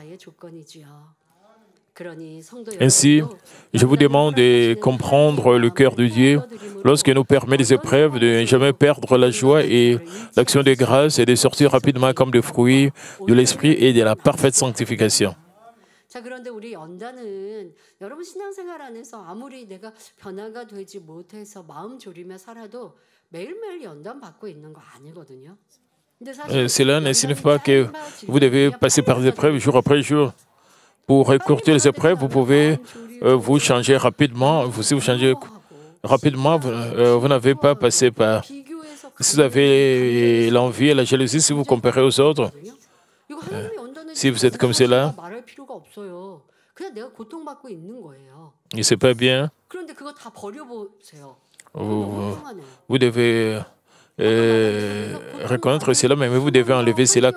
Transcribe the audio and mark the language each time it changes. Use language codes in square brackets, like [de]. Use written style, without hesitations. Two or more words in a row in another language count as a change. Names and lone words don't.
[fr] Ainsi, je vous demande de comprendre le cœur de Dieu lorsqu'il nous permet des épreuves, de ne jamais perdre la joie et l'action de grâce et de sortir rapidement comme des fruits de l'esprit et de la parfaite sanctification. [ko] 자, 그런데 우리 연단은 여러분 신앙생활 안에서 아무리 내가 변화가 되지 못해서 마음 졸이며 살아도 매일매일 연단 받고 있는 거 아니거든요. [fr] Cela ne signifie pas que vous devez passer par des épreuves jour après jour. Pour écourter les épreuves, vous pouvez vous changer rapidement. Si vous changez rapidement, vous n'avez pas passé par... Si vous avez l'envie et la jalousie, si vous comparez aux autres, si vous êtes comme cela, et c'est pas bien, vous devez reconnaître cela, mais vous devez enlever cela.